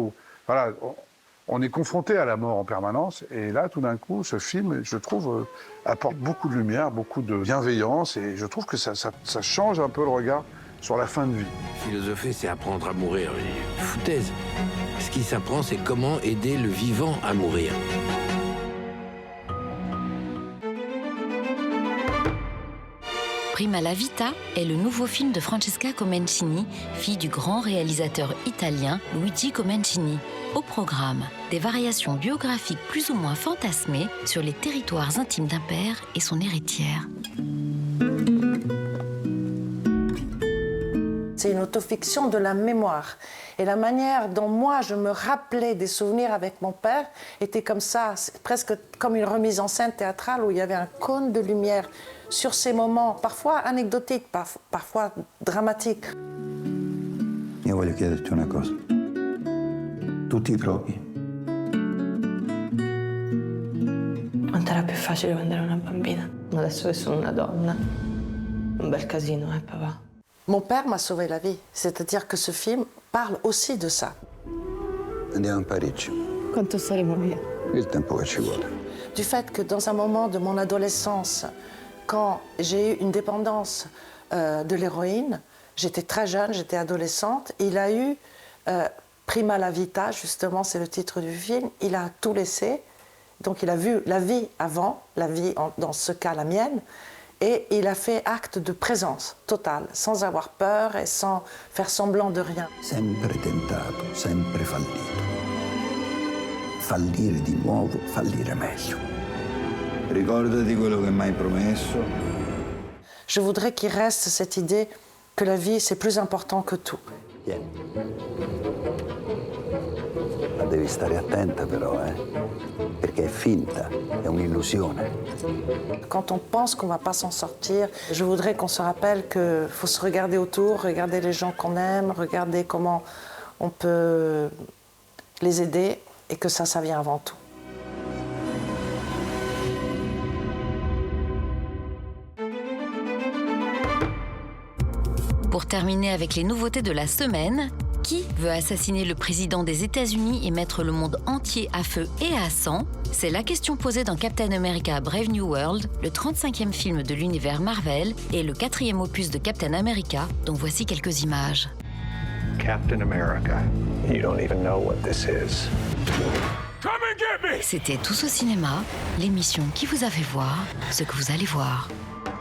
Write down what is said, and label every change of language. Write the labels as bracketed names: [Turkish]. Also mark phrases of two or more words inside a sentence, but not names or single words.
[French] Voilà, on est confronté à la mort en permanence. Et là, tout d'un coup, ce film, je trouve, apporte beaucoup de lumière, beaucoup de bienveillance. Et je trouve que ça change un peu le regard sur la fin de vie. Philosopher, c'est apprendre à mourir. Foutaise. Ce qui s'apprend, c'est comment aider le vivant à mourir. Prima la Vita est le nouveau film de Francesca Comencini, fille du grand réalisateur italien Luigi Comencini. Au programme, des variations biographiques plus ou moins fantasmées sur les territoires intimes d'un père et son héritière. C'est une autofiction de la mémoire. Et la manière dont moi, je me rappelais des souvenirs avec mon père était comme ça, presque comme une remise en scène théâtrale où il y avait un cône de lumière sur ces moments, parfois anecdotiques, parfois dramatiques. [Italian] Io voglio chiederti una cosa. Tu ti drogi? Quanto era più facile quando ero una bambina. Adesso che sono una donna. Un bel casino, papà? [French] Mon père m'a sauvé la vie, c'est-à-dire que ce film parle aussi de ça. [Italian] Andiamo in Parigi. Quanto saremo via? Il tempo che ci vuole. [French] Du fait que dans un moment de mon adolescence, quand j'ai eu une dépendance de l'héroïne, j'étais très jeune, j'étais adolescente, il a eu Prima la Vita, justement, c'est le titre du film, il a tout laissé, donc il a vu la vie avant, la vie, dans ce cas, la mienne, et il a fait acte de présence totale, sans avoir peur et sans faire semblant de rien. [Italian] Sempre tentato, sempre fallito. Fallire di nuovo, fallire meglio. Ricordati quello che mi hai promesso. [French] Je voudrais qu'il reste cette idée que la vie, c'est plus important que tout. [Italian] Vieni. Ma devi stare attenta però, perché è finta, è un'illusione. [French] Quand on pense qu'on ne va pas s'en sortir, je voudrais qu'on se rappelle qu'il faut se regarder autour, regarder les gens qu'on aime, regarder comment on peut les aider et que ça vient avant tout. Pour terminer avec les nouveautés de la semaine, qui veut assassiner le président des États-Unis et mettre le monde entier à feu et à sang? C'est la question posée dans Captain America Brave New World, le 35e film de l'univers Marvel et le 4e opus de Captain America, dont voici quelques images. [English] Captain America, you don't even know what this is. Come and get me! [French] C'était Tous au cinéma, l'émission qui vous a fait voir ce que vous allez voir.